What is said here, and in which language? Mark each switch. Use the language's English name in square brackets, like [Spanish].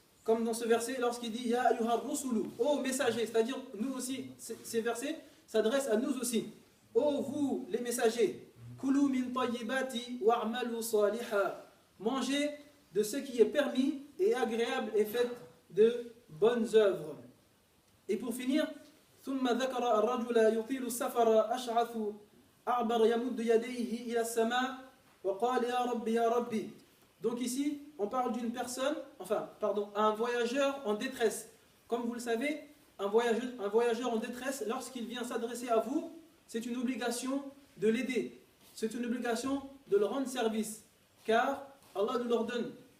[French] Comme dans ce verset, lorsqu'il dit [Arabic] Ya ayyuhar rusulu, [French] ô messagers, c'est-à-dire nous aussi, ces versets s'adressent à nous aussi. Ô vous, les messagers, [Arabic] Kulu min tayyibati wa'malu saliha. [French] Mangez de ce qui est permis et agréable et faites de bonnes œuvres. Et pour finir, [Arabic] ثم ذكر الرجل يطيل السفر أشعث أعبر يمد يديه إلى السماء وقال يا ربي يا ربي. [French] Donc ici, on parle d'une personne, un voyageur en détresse. Comme vous le savez, un voyageur en détresse, lorsqu'il vient s'adresser à vous, c'est une obligation de l'aider. C'est une obligation de le rendre service. Car Allah nous l'ordonne.